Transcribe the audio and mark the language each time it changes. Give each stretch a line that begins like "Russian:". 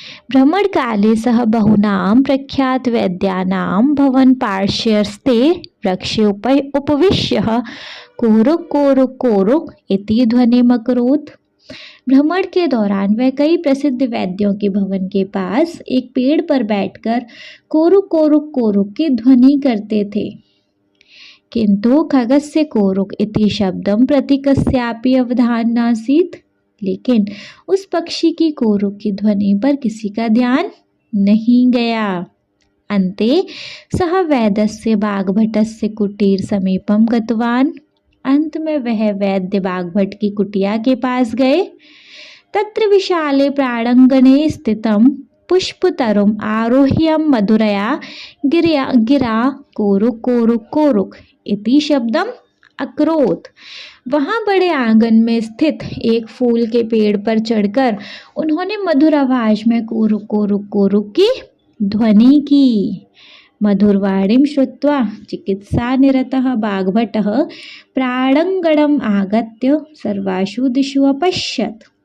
Sanskrit: भ्रमण काले सह बहूनां प्रख्यात वैद्यानां भवन पार्श्वस्थे वृक्षे उपविश्य कोरुक कोरुक कोरुक इति ध्वनिमकरोत्।
Hindi: भ्रमण के दौरान वह कई प्रसिद्ध वैद्यों के भवन के पास एक पेड़ पर बैठकर कोरुक कोरुक कोरुक की ध्वनि करते थे।
Sanskrit: किंतु खगस्य कोरुक इति शब्दं प्रति कस्यापि अवधान नासीत्।
Hindi: लेकिन उस पक्षी की कोरुक की ध्वनि पर किसी का ध्यान नहीं गया।
Sanskrit: अन्ते सः वैद्यस्य बागभटस्य कुटीर समीपम गतवान्।
Hindi: अंत में वह वैद्य बागभट की कुटिया के पास गए।
Sanskrit: तत्र विशाले प्रांगणे स्थितं पुष्पतरुम् आरोह्य मधुरया गिरा कोरुक कोरुक कोरुक इति शब्दम् अकरोत।
Hindi: वहां बड़े आंगन में स्थित एक फूल के पेड़ पर चढ़कर उन्होंने मधुर आवाज में कोरुक कोरुक कोरुक की ध्वनि की।
Sanskrit: मधुरवाणीं श्रुत्वा चिकित्सानिरतः बाग्भटः प्राणङ्गणम् आगत्य सर्वासु दिशु अपश्यत्।